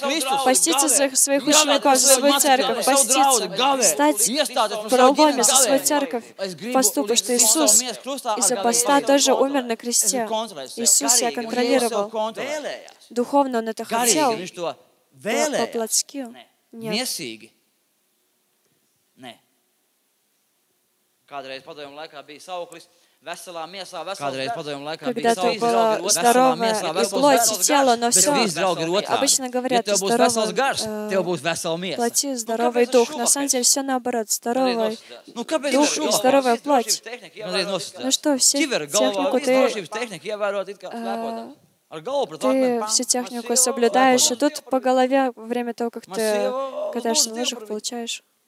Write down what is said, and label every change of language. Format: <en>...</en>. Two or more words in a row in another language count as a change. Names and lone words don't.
<ru>Поститься за своих учеников, за свою церковь. Поститься. Стать проломе за свою церковь. Посту, потому что Иисус из-за поста тоже умер на кресте. Иисус себя контролировал. Духовно Он это хотел. По-плотски.</ru> <lv>Miesīgi. Nē. Kādreiz padomju laikā bija sauklis, veselā miesā, veselā laikā bija sauklis, veselā miesā, veselā</lv> <ru>тело, но все, обычно говорят, здоровая плоти, здоровый дух. На самом деле все наоборот, здоровый дух и здоровая плоть. Ну что, все технику ты всю технику соблюдаешь, и тут по голове во время того, как ты катаешься на лыжах, получаешь.</ru>